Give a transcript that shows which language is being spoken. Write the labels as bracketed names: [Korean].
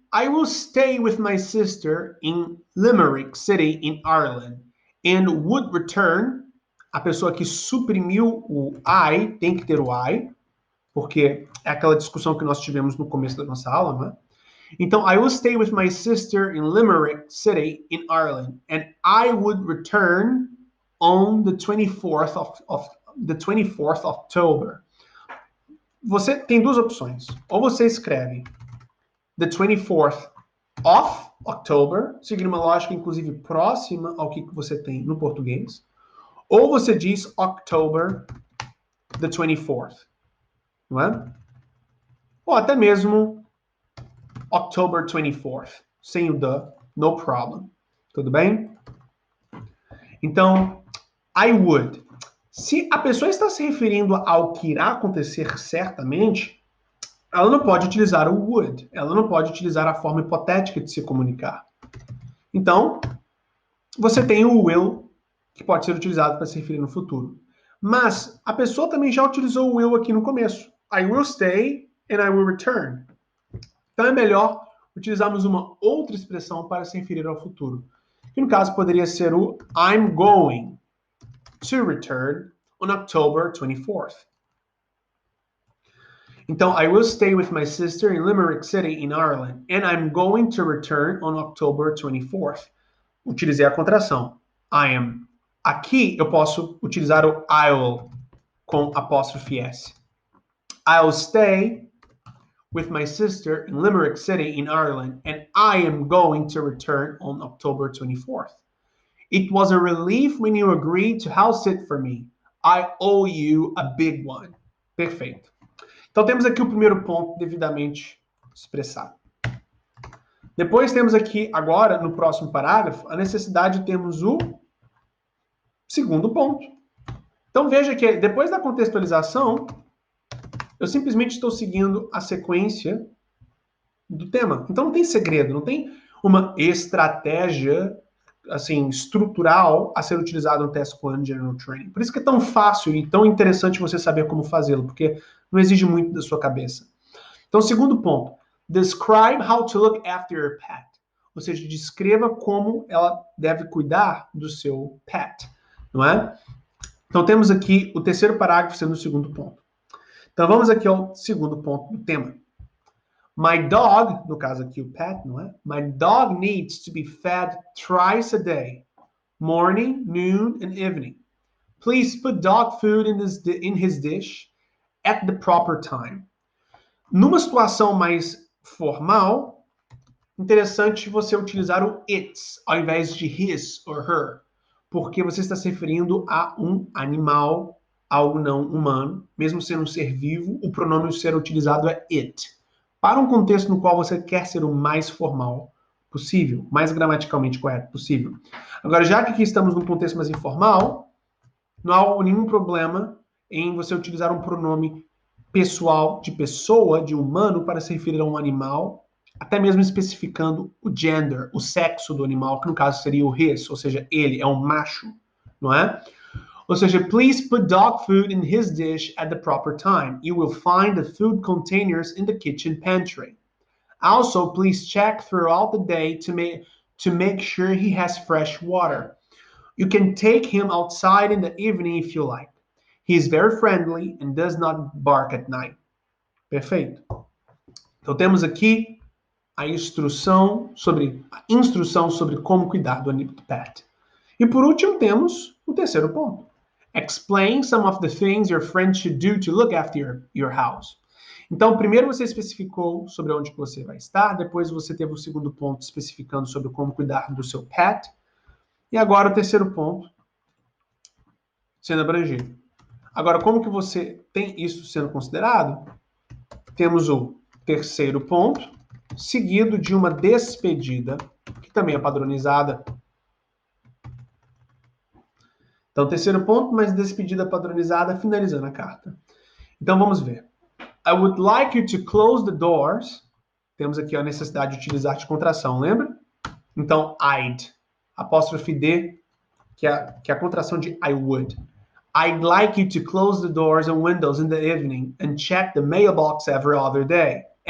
[English] I will stay with my sister in Limerick City in Ireland and would return. [Portuguese] A pessoa que suprimiu o I, tem que ter o I, porque é aquela discussão que nós tivemos no começo da nossa aula, não é? [English] Então, I will stay with my sister in Limerick City in Ireland, and I would return on the 24th of October. [Portuguese] Você tem duas opções. Ou você escreve [English] the 24th of October, [Portuguese] seguindo uma lógica, inclusive, próxima ao que você tem no português. Ou você diz [English] October the 24th. [Portuguese] Não é? Ou até mesmo [English] October 24th, [Portuguese] sem o the, [English] no problem. [Portuguese] Tudo bem? [English] Então, I would. [Portuguese] Se a pessoa está se referindo ao que irá acontecer certamente, ela não pode utilizar o would. Ela não pode utilizar a forma hipotética de se comunicar. Então, você tem o will, que pode ser utilizado para se referir no futuro. Mas a pessoa também já utilizou o will aqui no começo. [English] I will stay and I will return. [Portuguese] Então é melhor utilizarmos uma outra expressão para se referir ao futuro. Que no caso poderia ser o [English] I'm going to return on October 24th. Então, I will stay with my sister in Limerick City in Ireland and I'm going to return on October 24th. [Portuguese] Utilizei a contração. I am. Aqui eu posso utilizar o I'll com apóstrofe S. [English] I'll stay with my sister in Limerick City in Ireland, and I am going to return on October 24th. It was a relief when you agreed to house sit for me. I owe you a big one. [Portuguese] Perfeito. Então temos aqui o primeiro ponto devidamente expressado. Depois temos aqui, agora, no próximo parágrafo, a necessidade de termos o segundo ponto. Então veja que depois da contextualização, eu simplesmente estou seguindo a sequência do tema. Então não tem segredo, não tem uma estratégia assim estrutural a ser utilizada no Task 1 General Training. Por isso que é tão fácil e tão interessante você saber como fazê-lo, porque não exige muito da sua cabeça. Então, segundo ponto. [English] Describe how to look after your pet. [Portuguese] ou seja, descreva como ela deve cuidar do seu pet, não é? Então temos aqui o terceiro parágrafo sendo o segundo ponto. Então vamos aqui ao segundo ponto do tema. [English] My dog, [Portuguese] no caso aqui o pet, não é? [English] My dog needs to be fed thrice a day, morning, noon, and evening. Please put dog food in his dish at the proper time. [Portuguese] Numa situação mais formal, interessante você utilizar o its ao invés de [English] his or her, [Portuguese] porque você está se referindo a um animal, algo não humano, mesmo sendo um ser vivo, o pronome a ser utilizado é it. Para um contexto no qual você quer ser o mais formal possível, mais gramaticalmente correto possível. Agora, já que aqui estamos num contexto mais informal, não há nenhum problema em você utilizar um pronome pessoal de pessoa, de humano, para se referir a um animal, até mesmo especificando o gender, o sexo do animal, que no caso seria o his, ou seja, ele é um macho, não é? Ou seja, [English] please put dog food in his dish at the proper time. You will find the food containers in the kitchen pantry. Also, please check throughout the day to make sure he has fresh water. You can take him outside in the evening if you like. He is very friendly and does not bark at night. [Portuguese] Perfeito. Então temos aqui a instrução sobre como cuidar do pet. E por último temos o terceiro ponto. [English] Explain some of the things your friend should do to look after your house. [Portuguese] Então, primeiro você especificou sobre onde você vai estar, depois você teve o segundo ponto especificando sobre como cuidar do seu pet, e agora o terceiro ponto sendo abrangido. Agora, como que você tem isso sendo considerado? Temos o terceiro ponto, seguido de uma despedida, que também é padronizada. Então, terceiro ponto, mas despedida padronizada, finalizando a carta. Então, vamos ver. [English] I would like you to close the doors. [Portuguese] Temos aqui a necessidade de utilizar de contração, lembra? Então, I'd. Apóstrofe D, que é a contração de I would. [English] I'd like you to close the doors and windows in the evening and check the mailbox every other day.